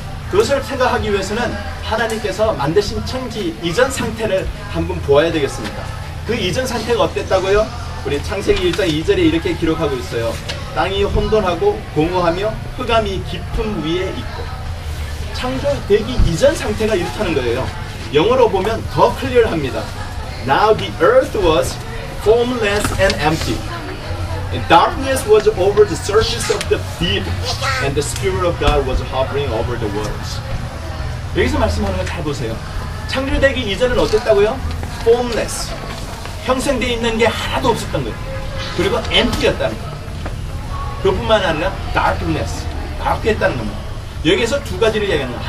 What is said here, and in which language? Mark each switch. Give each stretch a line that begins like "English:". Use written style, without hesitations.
Korean: 그것을 생각하기 위해서는 하나님께서 만드신 천지 이전 상태를 한번 보아야 되겠습니다. 그 이전 상태가 어땠다고요? 우리 창세기 1장 2절에 이렇게 기록하고 있어요. 땅이 혼돈하고 공허하며 흑암이 깊음 위에 있고. 창조되기 이전 상태가 이렇다는 거예요. 영어로 보면 더 클리어합니다.
English: Now the earth was formless and empty. And darkness was over the surface of the deep, and the Spirit of God was hovering over the waters.
Korean: 여기서 말씀하는 거 잘 보세요. 창조되기 이전은 어땠다고요?
English: Formless.
Korean: 형성되어 있는 게 하나도 없었던 거예요. 그리고 empty였다는 거예요. 그뿐만 아니라 darkness. dark했다는 겁니다. 여기서 두 가지를 이야기하는 거예요.